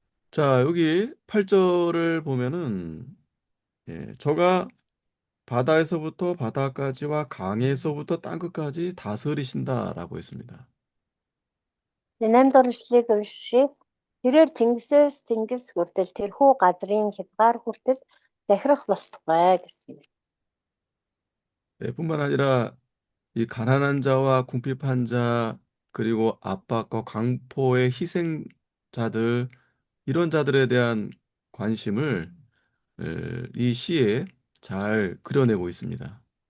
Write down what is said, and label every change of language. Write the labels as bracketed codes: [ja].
[ko] 자, 여기 8절을 보면은 저가 바다에서부터 바다까지와 강에서부터 땅끝까지 다스리신다라고 했습니다. [mn] 8 дахь ишлэгийг уншия. Тэрээр тэнгисээс тэнгис хүртэл тэрхүү газрын хязгаар хүртэл захирах болтугай гэсэн. [ko] 뿐만 아니라 이 가난한 자와 궁핍한 자, 그리고 압박과 강포의 희생자들, 이런 자들에 대한 관심을 이 시에 잘 그려내고 있습니다.